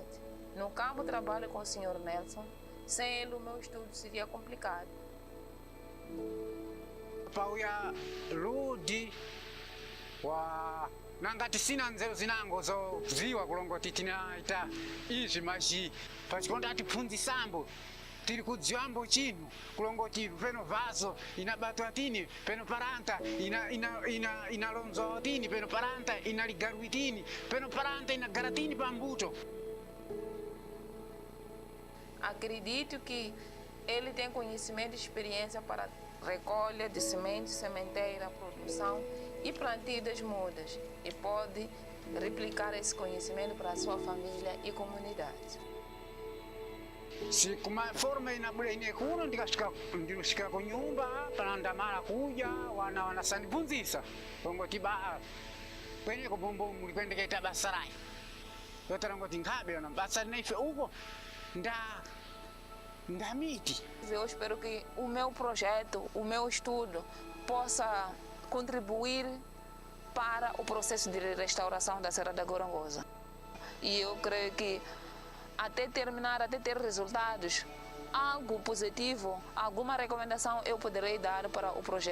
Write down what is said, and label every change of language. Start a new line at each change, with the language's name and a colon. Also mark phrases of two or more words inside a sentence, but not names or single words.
Portuguese: No campo trabalho com o Sr. Nelson. Sem ele, o meu estudo seria complicado.
Sena: Pauya rudi wa nangati sina nzeru zinango zoziwa kulongoti tinaita izvi mashi pachikonda tipfunzisambo tiri kudziwambo chinu kulongoti peno vaso inabatwa tini peno paranta inalonzwa tini peno paranta inaligarwi tini peno paranta inagara tini pambuto.
Portuguese: Acredito que ele tem conhecimento e experiência para recolha de sementes, sementeira, produção e plantio das mudas e pode replicar esse conhecimento para a sua família e comunidade.
Sena: Si kuma forma inabula inekuno ndikashika kunyumba panandamala kuja wanasanifunzisa ngoti ba kwenye kubombo mulipendeketa basa layi yotara ngoti nkhabe yona basa naife uko nda miti.
Portuguese: Eu espero que o meu projeto, o meu estudo possa contribuir para o processo de restauração da Serra da Gorongosa. E eu creio que até terminar, até ter resultados, algo positivo, alguma recomendação eu poderei dar para o projeto.